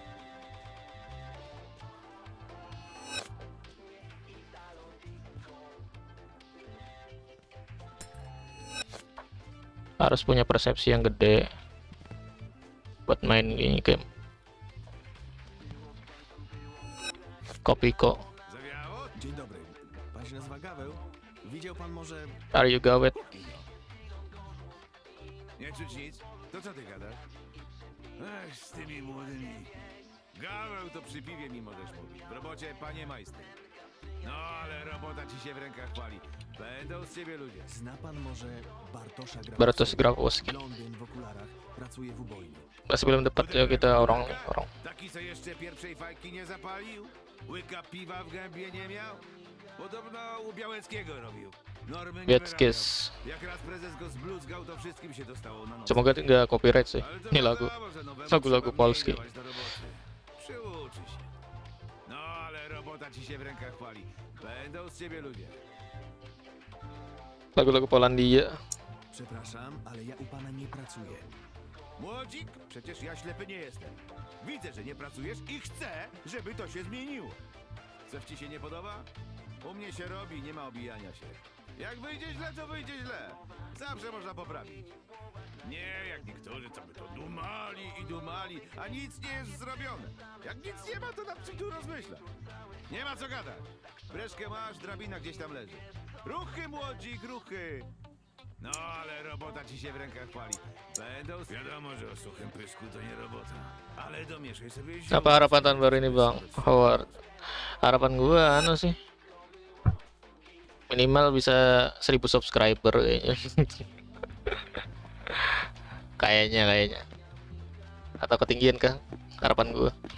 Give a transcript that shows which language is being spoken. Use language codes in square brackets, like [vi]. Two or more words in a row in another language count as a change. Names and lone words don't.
[id] Harus punya persepsi yang gede buat main ini game. Kopiko. [pl] Zawiało? Dzień dobry. Pan się nazywa Gaweł? Widział pan może... [en] Are you Gawet? [pl] Nie czuć nic? To co ty gadasz? Ech, z tymi młodymi. Gaweł to przy piwie mi możesz mówić. W robocie panie majster. No ale robota ci się w rękach pali. Będą z ciebie ludzie. Zna pan może Bartosza Grabowskiego? Bartosz Grabowski. Blondyn w okularach. Pracuje w ubojni. [id] Masih belum dapat ya kita orang. [pl] Taki co jeszcze pierwszej fajki nie zapalił? Łyka piwa w gębie nie miał? Podobno u Białeckiego robił. Normy nie Wieckis. wyrabiał. Jak raz prezes go zbluzgał, to wszystkim się dostało na noc. [id] Semoga nggak copyright sih. [pl] Ale to [id] Ini lagu. [pl] wiadomo, że nowemu [id] lagu [pl] trzeba [id] polski. [pl] mniej dawać do roboty. Przyuczy się. No ale robota ci się w rękach pali. Będą z ciebie ludzie. [id] Lagu-lagu Polandia. [pl] Przepraszam, ale ja u pana nie pracuję. Młodzik? Przecież ja ślepy nie jestem. Widzę, że nie pracujesz i chcę, żeby to się zmieniło. Coś ci się nie podoba? U mnie się robi, nie ma obijania się. Jak wyjdzie źle, to wyjdzie źle. Zawsze można poprawić. Nie jak niektórzy, co by to dumali i dumali, a nic nie jest zrobione. Jak nic nie ma, to nad czym tu rozmyślać? Nie ma co gadać. Breszkę masz, drabina gdzieś tam leży. Ruchy, młodzik, ruchy! No, ale robota ci się w rękach pali. Będą... Wiadomo, że o suchym pysku to nie robota. Ale domieszaj sobie ziół. [id] Apa harapan tahun baru ini Bang Howard? Harapan gua anu sih minimal bisa 1000 subscriber kayaknya. kayaknya atau ketinggian kah harapan gua.